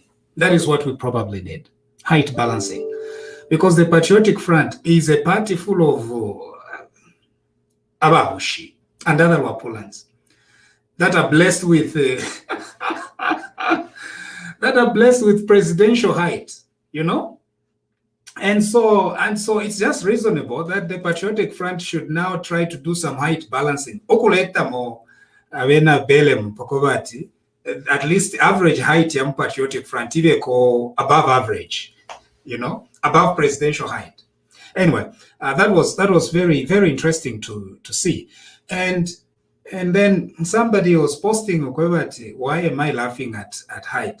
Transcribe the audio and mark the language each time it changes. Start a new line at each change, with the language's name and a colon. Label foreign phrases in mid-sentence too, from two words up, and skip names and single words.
English: That is what we probably need, height balancing. Because the Patriotic Front is a party full of Abahushi and other Wapulans that are blessed with presidential height, and so it's just reasonable that the Patriotic Front should now try to do some height balancing. Okuletamo avena belem pokovati, at least average height yam Patriotic Front iveko above average, above presidential height. Anyway, that was very, very interesting to see. And then somebody was posting, why am I laughing at height?